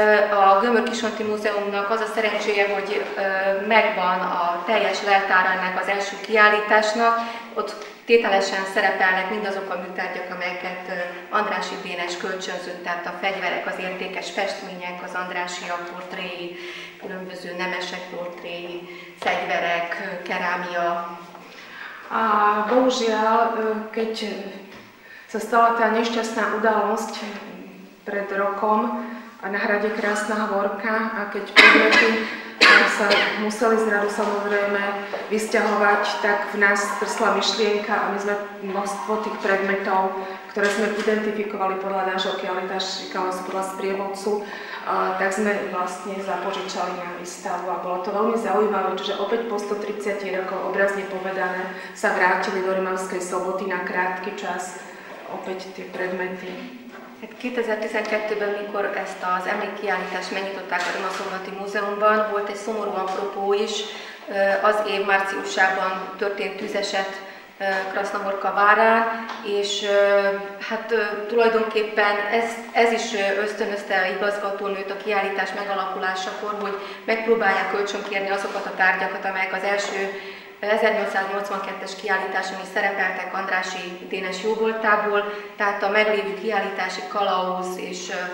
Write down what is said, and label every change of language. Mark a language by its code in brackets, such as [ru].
[hu] A Gömör-Kisonti Múzeumnak az a szerencséje, hogy megvan a teljes leltára ennek az első kiállításnak. Ott tételesen szerepelnek mindazok a műtárgyak, amelyeket Andrássy Dénes kölcsönzött, tehát a fegyverek, az értékes festmények, az Andrássyak portréi, különböző nemesek portréi, fegyverek, kerámia. [sk] A bohužiaľ, keď sa stala tá nešťastná udalosť pred rokom na hrade Krásna Hvorka a keď predmety sa museli zrazu samozrejme vysťahovať, tak v nás trsla myšlienka a my sme množstvo tých predmetov, ktoré sme identifikovali podľa nášho kialitášika, podľa sprievodcu, tak sme vlastne zapožičali na výstavu a bolo to veľmi zaujímavé, čiže opäť po 130 rokov, obrazne povedané, sa vrátili do Rimavskej Soboty na krátky čas opäť tie predmety. [hu] 2012-ben, mikor ezt az emlékkiállítást megnyitották a Rimaszombati Múzeumban, volt egy szomorú apropó is. Az év márciusában történt tűzeset Krasna Horka várán, és hát tulajdonképpen ez is ösztönözte a igazgatónőt a kiállítás megalakulásakor, hogy megpróbálják kölcsönkérni azokat a tárgyakat, amelyek az első 1882-es kiállításon is szerepeltek Andrássy Dénes jóvoltából, tehát a meglévő kiállítási kalauz és